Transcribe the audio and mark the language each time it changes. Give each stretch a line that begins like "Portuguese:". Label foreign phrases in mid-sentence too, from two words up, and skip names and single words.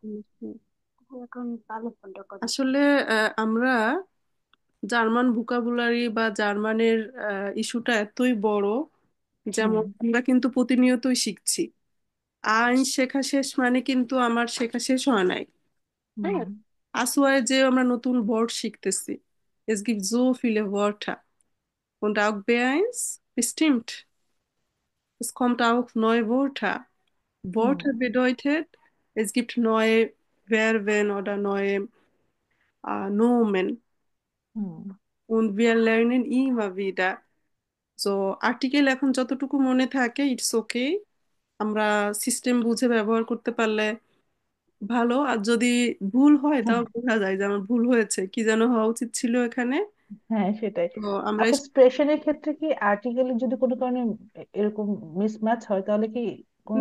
Bangla: আসলে আমরা জার্মান ভোকাবুলারি বা জার্মানের ইস্যুটা এতই বড়, হুম যেমন আমরা কিন্তু প্রতিনিয়তই শিখছি। আইন শেখা শেষ মানে কিন্তু আমার শেখা শেষ হয় নাই। হুম হ্যাঁ, আসোয়ায় যে আমরা নতুন ওয়ার্ড শিখতেছি,
German: es gibt so viele Wörter und auch bei uns bestimmt, es kommt auch neue Wörter. হুম Wörter bedeutet, es gibt neue Verben oder neue Nomen হুম und wir lernen immer wieder. So,
Bangla: আর্টিকেল এখন যতটুকু মনে থাকে
English: it's okay,
Bangla: আমরা সিস্টেম বুঝে ব্যবহার করতে পারলে ভালো। আর যদি ভুল হয় হুম। তাও বোঝা যায় যে আমার ভুল হয়েছে, কি যেন হওয়া উচিত ছিল এখানে। হ্যাঁ সেটাই। তো আমরা আপু স্প্রেশনের ক্ষেত্রে কি আর্টিকেলের যদি কোনো কারণে এরকম মিসম্যাচ হয় তাহলে কি কোনো